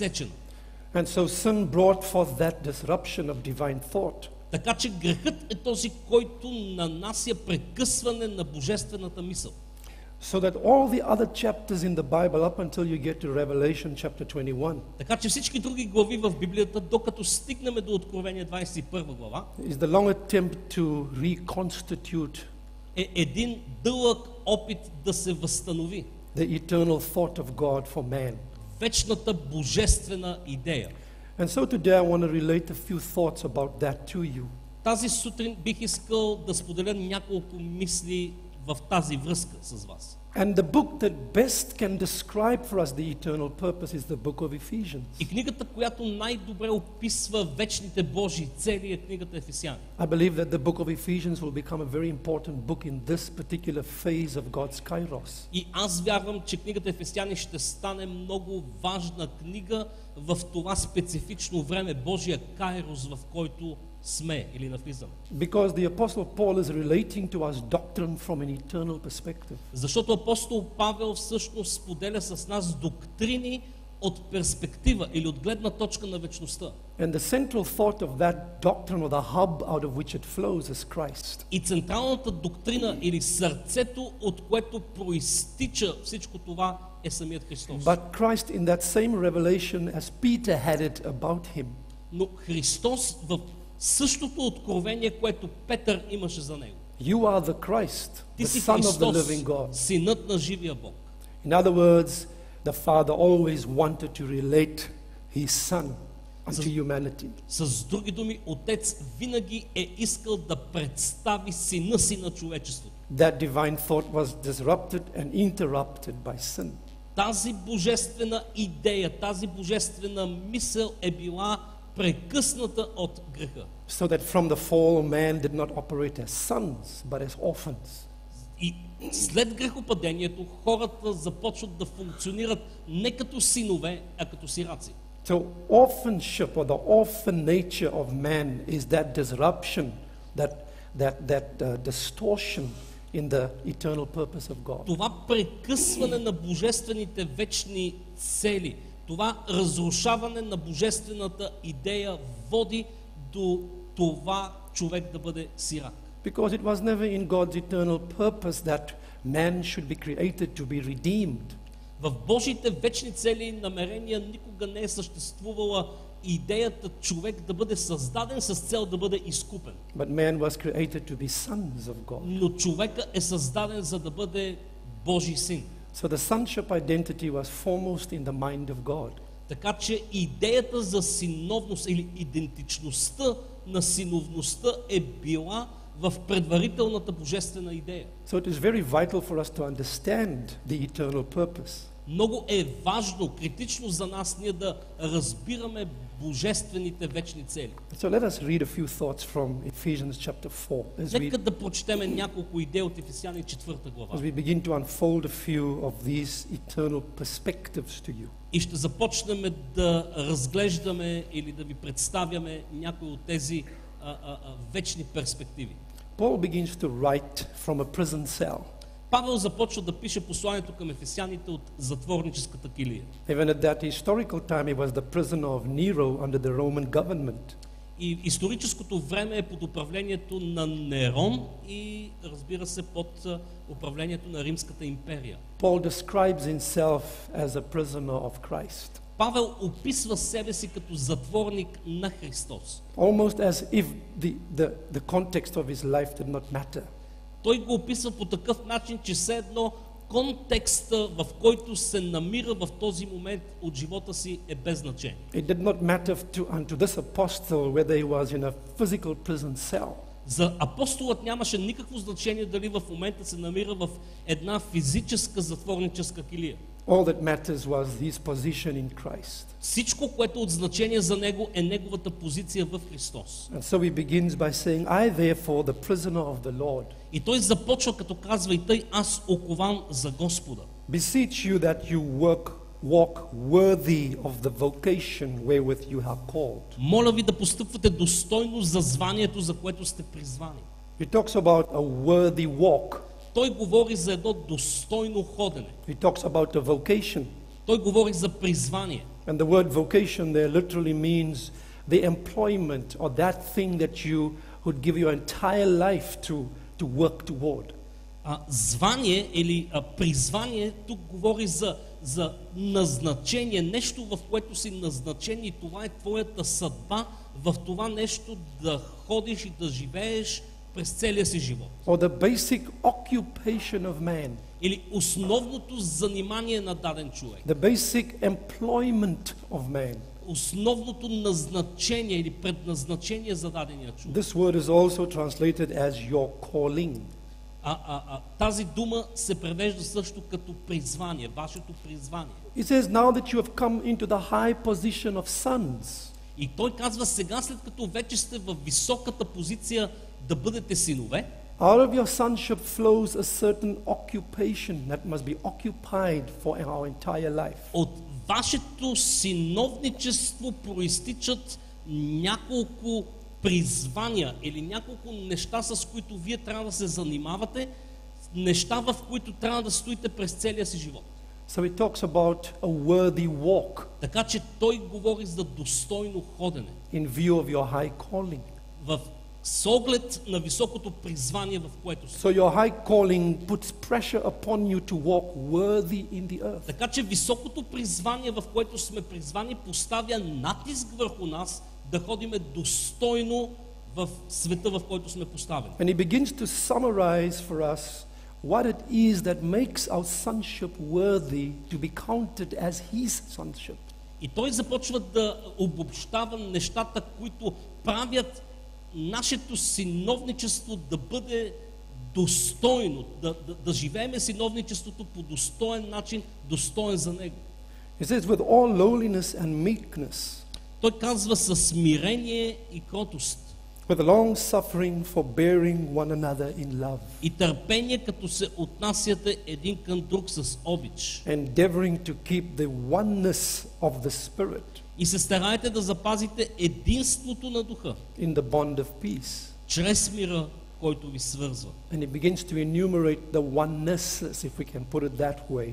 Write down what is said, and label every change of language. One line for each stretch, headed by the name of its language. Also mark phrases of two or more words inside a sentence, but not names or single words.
English: And so sin brought forth that disruption of divine thought.
Bulgarian: Така че грехът е този, който нанася прекъсване на божествената мисъл.
English: So that all the other chapters in the Bible, up until you get to Revelation chapter 21,
Bulgarian: Така че всички други глави в Библията, докато стигнем до Откровение 21 глава,
English: is the long attempt to reconstitute
Bulgarian: е един дълъг опит да се възстанови
English: the eternal thought of God for man.
Bulgarian: вечната божествена идея.
English: And so today I want to relate a few thoughts about that to you.
Bulgarian: Тази сутрин бих искал да споделя няколко мисли в тази връзка с вас.
English: And the book that best can describe for us the eternal purpose is the book of Ephesians.
Bulgarian: И книгата, която най-добре описва вечните Божии цели, е книгата Ефесяни.
English: I believe that the book of Ephesians will become a very important book in this particular phase of God's kairos.
Bulgarian: И аз вярвам, че книгата Ефесяни ще стане много важна книга в това специфично време, Божия кайрос, в който сме или навлизаме.
English: Because the Apostle Paul is relating to us doctrine from an eternal perspective.
Bulgarian: Защото апостол Павел всъщност споделя с нас доктрини от перспектива или от гледна точка на вечността.
English: And the central thought of that doctrine, or the hub out of which it flows, is Christ.
Bulgarian: И централната доктрина или сърцето, от което проистича всичко това, е самият Христос.
English: But Christ, in that same revelation, as Peter had it about him,
Bulgarian: Но Христос в същото откровение, което Петър имаше за него.
English: you are the Christ,
Bulgarian: Ти
English: the
Bulgarian: си
English: Son of the
Bulgarian: Христос,
English: living God.
Bulgarian: синът на живия Бог.
English: In other words, the Father always wanted to relate his Son unto humanity.
Bulgarian: С други думи, Отец винаги е искал да представи сина си на човечеството.
English: That divine thought was disrupted and interrupted by sin.
Bulgarian: Тази божествена идея, тази божествена мисъл е била прекъсната от греха.
English: So that from the fall, man did not operate as sons, but as orphans.
Bulgarian: И след грехопадението хората започват да функционират не като синове, а като сираци.
English: So orphanship, or the orphan nature of man, is that disruption, that distortion in the eternal purpose of God.
Bulgarian: Това прекъсване на божествените вечни цели, това разрушаване на божествената идея води до това човек да бъде сирак.
English: Because it was never in God's eternal purpose that man should be created to be redeemed.
Bulgarian: В Божиите вечни цели и намерения никога не е съществувала идеята човек да бъде създаден с цел да бъде изкупен.
English: But man was created to be sons of God.
Bulgarian: Но човека е създаден за да бъде Божий син.
English: So the sonship identity was foremost in the mind of God.
Bulgarian: Така че идеята за синовност или идентичността на синовността е била в предварителната божествена идея.
English: So it is very vital for us to understand the eternal purpose.
Bulgarian: Много е важно, критично за нас ние да разбираме божествените вечни цели.
English: So let us read a few thoughts from Ephesians chapter 4
Bulgarian: Нека да прочетем няколко идеи от Ефесяни 4 глава.
English: as we begin to unfold a few of these eternal perspectives to you.
Bulgarian: И ще започнем да разглеждаме или да ви представяме някои от тези вечни перспективи.
English: Paul begins to write from a prison cell.
Bulgarian: Павел започва да пише посланието към ефесяните от затворническата килия.
English: Even at that historical time, he was the prisoner of Nero under the Roman government.
Bulgarian: И историческото време е под управлението на Нерон и, разбира се, под управлението на Римската империя.
English: Paul describes himself as a prisoner of Christ.
Bulgarian: Павел описва себе си като затворник на Христос.
English: Almost as if the context of his life did not matter.
Bulgarian: Той го описва по такъв начин, че все едно контекста, в който се намира в този момент от живота си, е без значение.
English: It did not matter unto this apostle whether he was in a physical prison cell.
Bulgarian: За апостолът нямаше никакво значение дали в момента се намира в една физическа затворническа килия.
English: All that matters was his position in Christ.
Bulgarian: Всичко, което от значение за него, е неговата позиция в Христос.
English: And so he begins by saying, I therefore, the prisoner of the Lord,
Bulgarian: И той започва като казва: и тъй аз окован за Господа.
English: beseech you that you walk worthy of the vocation wherewith you are called.
Bulgarian: Моля ви да постъпвате достойно за званието, за което сте призвани.
English: He talks about a worthy walk.
Bulgarian: Той говори за едно достойно ходене.
English: He talks about a vocation.
Bulgarian: Той говори за призвание.
English: And the word vocation there literally means the employment or that thing that you would give your entire life to work toward.
Bulgarian: Звание или призвание, тук говори за назначение, нещо, в което си назначен и това е твоята съдба, в това нещо да ходиш и да живееш през целия си живот.
English: Or the basic occupation of man.
Bulgarian: Или основното занимание на даден човек.
English: The basic employment of man.
Bulgarian: Основното назначение или предназначение за дадения човек.
English: This word is also translated as your calling.
Bulgarian: Тази дума се превежда също като призвание, вашето призвание.
English: It says, now that you have come into the high position of sons.
Bulgarian: И той казва, сега след като вече сте в високата позиция да бъдете синове,
English: Out of your sonship flows a certain occupation that must be occupied for our entire life.
Bulgarian: от вашето синовничество проистичат няколко призвания или няколко неща, с които вие трябва да се занимавате, неща, в които трябва да стоите през целия си живот.
English: So he talks about a worthy walk
Bulgarian: Така че той говори за достойно ходене,
English: in view of your high calling.
Bulgarian: с оглед на високото призвание, в което сте.
English: So your high calling puts pressure upon you to walk worthy in the earth.
Bulgarian: Така че високото призвание, в което сме призвани, поставя натиск върху нас да ходиме достойно в света, в който сме поставени.
English: And he begins to summarize for us what it is that makes our sonship worthy to be counted as his sonship.
Bulgarian: И той започва да обобщава нещата, които правят нашето синовничество да бъде достойно, да живееме синовничеството по достоен начин, достоен за него.
English: He says, with all lowliness and meekness,
Bulgarian: Той казва със смирение и кротост
English: with long suffering, forbearing one another in love,
Bulgarian: и търпение, като се отнасяте един към друг с обич.
English: endeavoring to keep the oneness of the Spirit
Bulgarian: И се старайте да запазите единството на духа,
English: in the bond of peace.
Bulgarian: чрез мира, който ви свързва.
English: And he begins to enumerate the onenesses, if we can put it that way,